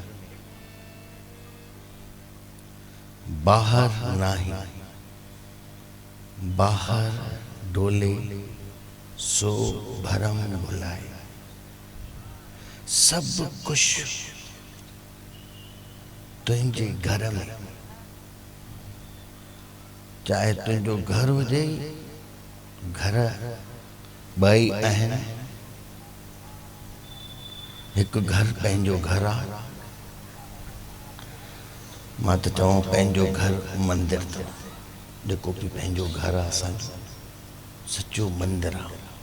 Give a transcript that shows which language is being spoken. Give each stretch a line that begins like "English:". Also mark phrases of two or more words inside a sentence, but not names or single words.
Hindi: बाहर नाही बाहर डोले सो भरम भुलाए सब कुछ तुझे घर में चाहे तुझो घर हुजे
Sindhi: घर ॿई आहिनि हिकु घर पंहिंजो घर आहे मां त चवां पंहिंजो घर मंदिर अथव जेको बि पंहिंजो घर आहे असांजो सचो मंदिर आहे